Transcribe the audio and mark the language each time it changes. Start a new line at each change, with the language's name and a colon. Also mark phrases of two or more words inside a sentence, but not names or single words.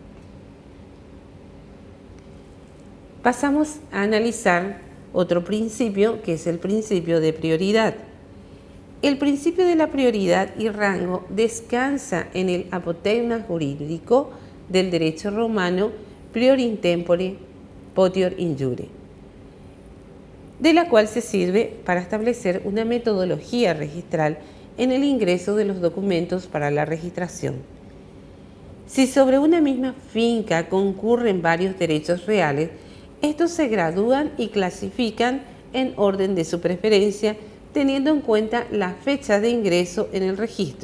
Spanish: Pasamos a analizar otro principio, que es el principio de prioridad. El principio de la prioridad y rango descansa en el apotegma jurídico del derecho romano
Latin: prior in tempore, potior in jure,
Spanish: de la cual se sirve para establecer una metodología registral en el ingreso de los documentos para la registración. Si sobre una misma finca concurren varios derechos reales, estos se gradúan y clasifican en orden de su preferencia, teniendo en cuenta la fecha de ingreso en el registro.